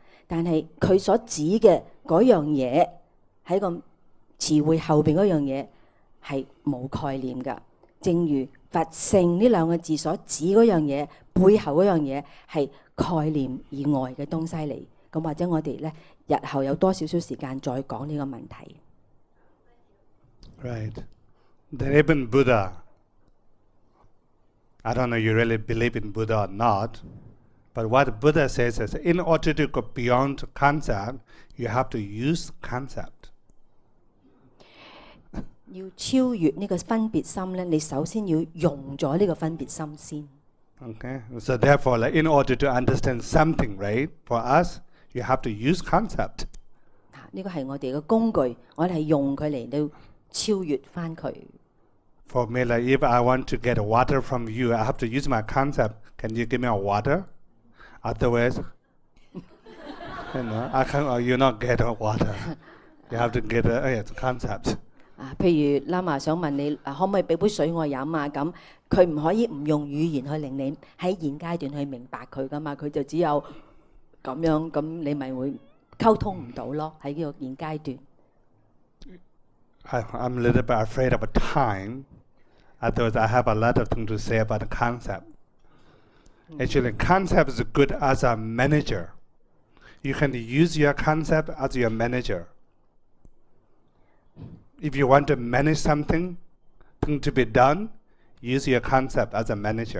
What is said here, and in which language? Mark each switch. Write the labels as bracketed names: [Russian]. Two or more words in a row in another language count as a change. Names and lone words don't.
[Cantonese] 但係佢所指嘅嗰樣嘢喺個詞彙後邊嗰樣嘢係冇概念㗎。正如佛性呢兩個字所指嗰樣嘢，背後嗰樣嘢係概念以外嘅東西嚟。咁或者我哋咧日後有多少少時間再講呢個問題。 [English] Right. Then even Buddha, I don't know you really believe in Buddha or not, but what Buddha says is in order to go beyond concept, you have to use concept. [Cantonese] 要超越呢個分別心咧，你首先要用咗呢個分別心先。 [English] Okay, so therefore, like, in order to understand something, right, for us, you have to use concept. [Cantonese] 呢個係我哋嘅工具，我哋係用佢嚟到超越翻佢。 [English] For me, like if I want to get water from you, I have to use my concept. Can you give me a water? Otherwise, I can't. You not get a water. You have to get a concept. [Cantonese] 譬如喇嘛想問你可唔可以俾杯水我飲啊？咁佢唔可以唔用語言去令你喺現階段去明白佢噶嘛？佢就只有咁樣，咁你咪會溝通唔到咯。喺呢個現階段。 [English] I'm a little bit afraid of time. Otherwise, I have a lot of things to say about the concept. Actually, concept is good as a manager. You can use your concept as your manager. If you want to manage something to be done, use your concept as a manager.